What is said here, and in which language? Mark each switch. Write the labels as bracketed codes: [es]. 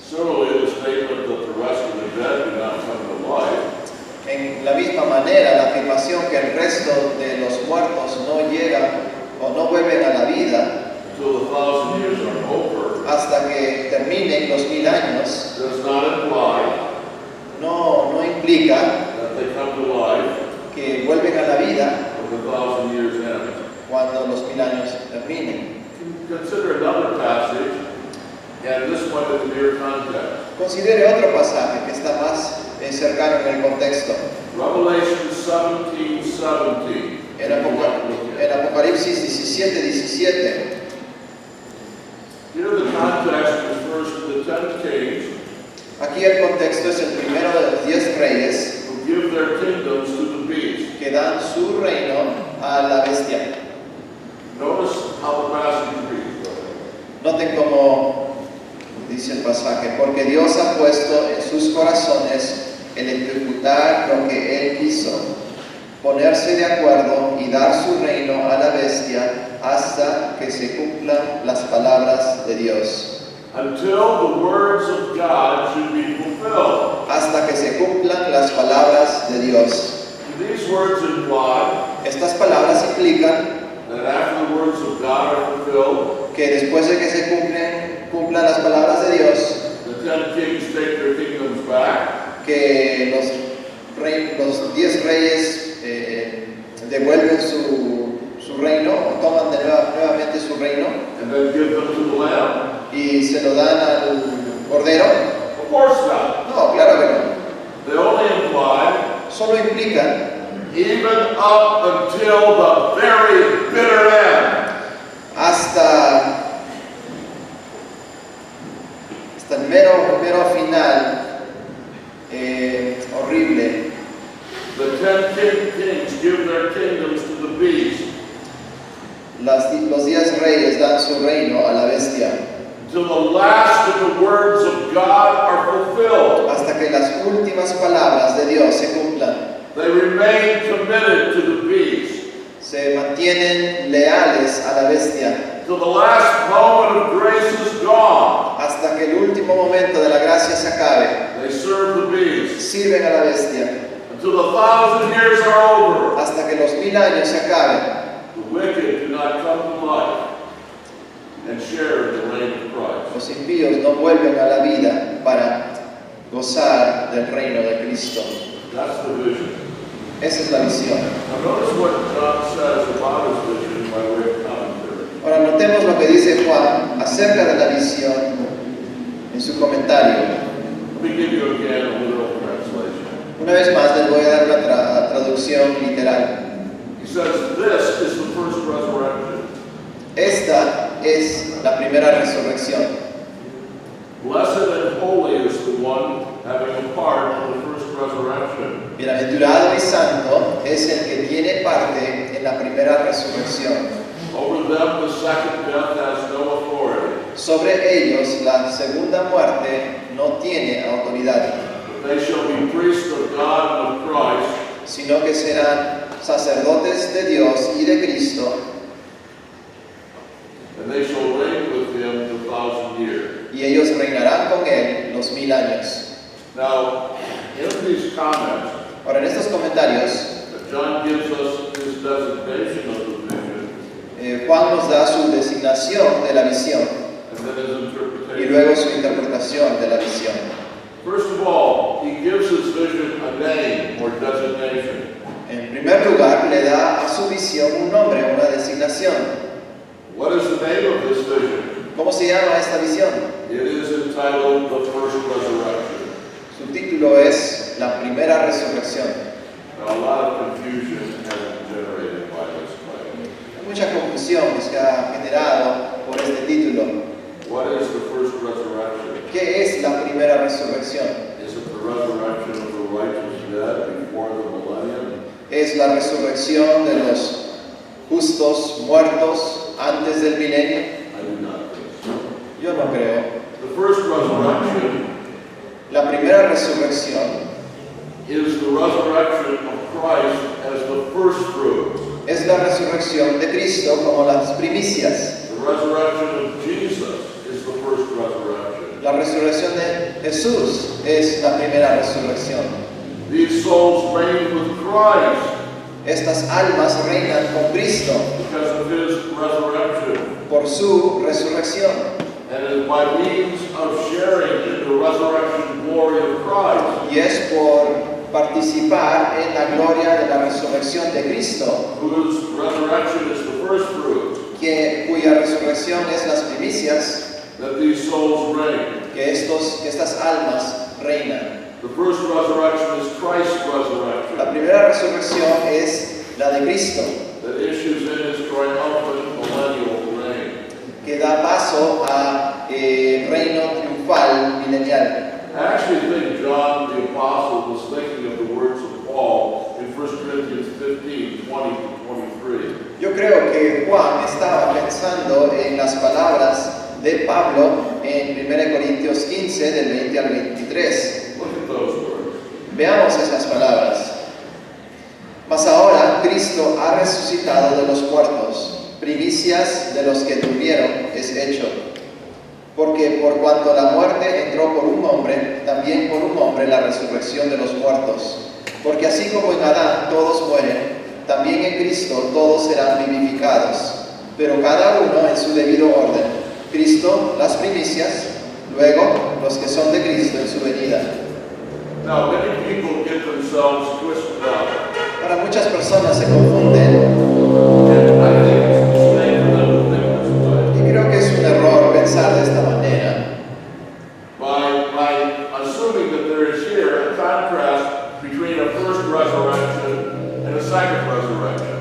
[en] Similarly, the statement that the rest of the dead do not come to life [es] En la misma misma manera, la afirmación que el resto de los muertos no llegan o no vuelven a la vida [en] until the 1,000 years are over [es] hasta que terminen los 1000 años, [en] does not imply [es] no implica [en] that they come to life [es] que vuelven a la vida [en] when the 1,000 years end. [es] cuando los 1000 años terminen. [en] Consider another passage, and this one in the near context. [es] Considere otro pasaje que está más cercano en el contexto. [en] Revelation 17:17. [es] En Apocalipsis 17:17. [en] Here the context refers to the 10 kings [es] Aquí el contexto es el primero de los 10 reyes [en] who give their kingdoms to the beast. [es] que dan su reino a la bestia. [en] Notice how the passage reads. [es] Noten cómo dice el pasaje, porque Dios ha puesto en sus corazones el ejecutar lo que Él quiso, ponerse de acuerdo y dar su reino a la bestia hasta que se cumplan las palabras de Dios. [en] Until the words of God should be fulfilled. [es] Hasta que se cumplan las palabras de Dios. [en] These words imply [es] Estas palabras implican [en] that after the words of God are fulfilled, [es] que después de que se cumplan las palabras de Dios, [en] the 10 kings take their kingdoms back, [es] que los 10 reyes devuelven su reino, o toman nuevamente su reino, [en] and then give them to the Lamb? [es] y se lo dan al Cordero. [en] Of course not. [es] No, claro que no. [en] They only imply [es] Solo implican [en] even up until the very bitter end. [es] hasta el mero final horrible. [en] The 10 kings give their kingdoms to the beast [es] Los 10 reyes dan su reino a la bestia [en] until the last of the words of God are fulfilled. [es] hasta que las últimas palabras de Dios se cumplan. [en] They remain committed to the beast [es] Se mantienen leales a la bestia [en] till the last moment of grace is gone. [es] hasta que el último momento de la gracia se acabe. [en] They serve the beast [es] Sirven a la bestia [en] until the 1,000 years are over. [es] hasta que los 1000 años se acaben. [en] The wicked do not come to life and share in the reign of Christ. [es] Los impíos no vuelven a la vida para gozar del reino de Cristo. [en] That's the vision. [es] Esa es la visión. [en] Now notice what John says about his vision by way of commentary. [es] Ahora notemos lo que dice Juan acerca de la visión en su comentario. [en] Let me give you again a literal translation. [es] Una vez más les voy a dar una traducción literal. [en] He says, this is the first resurrection. [es] Esta es la primera resurrección. [en] Blessed and holy is the one having a part in the first resurrection. [es] Bienaventurado y santo es el que tiene parte en la primera resurrección. [en] Over them the second death has no authority. [es] Sobre ellos la segunda muerte no tiene autoridad, [en] But they shall be priests of God and of Christ, [es] sino que serán sacerdotes de Dios y de Cristo, [en] and they shall reign with him the 1,000 years. [es] y ellos reinarán con él los 1000 años. [en] Now, in these comments, [es] Ahora, en estos comentarios, [en] John gives us his designation of the vision [es] Juan nos da su designación de la visión [en] and then his [es] y [en] interpretation. [es] luego su interpretación de la visión. [en] First of all, he gives his vision a name or designation. [es] En primer lugar, le da a su visión un nombre, una designación. [en] What is the name of this vision? [es] ¿Cómo se llama esta visión? [en] It is entitled The First Resurrection. [es] Su título es La Primera Resurrección. [en] Now, a lot of confusion has been generated by this title. [es] Hay mucha confusión que se ha generado por este título. [en] What is the first resurrection? [es] ¿Qué es la primera resurrección? [en] Is it the resurrection of the righteous dead before the millennium? [es] ¿Es la resurrección de los justos muertos antes del milenio? [en] I do not think so. [es] Yo no creo. [en] The first resurrection [es] La primera resurrección [en] is the resurrection of Christ as the first fruit. [es] es la resurrección de Cristo como las primicias. [en] The resurrection of Jesus is the first resurrection. [es] La resurrección de Jesús es la primera resurrección. [en] These souls reign with Christ [es] Estas almas reinan con Cristo [en] because of his resurrection. [es] por su resurrección. [en] And it is by means of sharing in the resurrection glory of Christ, [es] Y es por participar en la gloria de la resurrección de Cristo, [en] whose resurrection is the first fruit, [es] cuya resurrección es las primicias, [en] that these souls reign. [es] que estas almas reinan. [en] The first resurrection is Christ's [es] La [en] resurrection [es] primera resurrección es la de Cristo, [en] that issues in his triumphant millennial reign. [es] que da paso a reino triunfal milenial. [en] I actually think John the Apostle was thinking of the words of Paul in 1 Corinthians 15, 20 to 23. [es] Yo creo que Juan estaba pensando en las palabras de Pablo en 1 Corintios 15, del 20 al 23. [en] Look at those words. [es] Veamos esas palabras. Mas ahora Cristo ha resucitado de los muertos, primicias de los que durmieron es hecho. Porque por cuanto la muerte entró por un hombre, también por un hombre la resurrección de los muertos. Porque así como en Adán todos mueren, también en Cristo todos serán vivificados, pero cada uno en su debido orden. Cristo las primicias, luego los que son de Cristo en su venida. [en] Now, many people get themselves twisted up, [es] Para muchas personas se confunden and I think it's a mistake for them to think this way. y creo que es un error pensar de esta manera, [en] By assuming that there is here a contrast between a first resurrection and a second resurrection.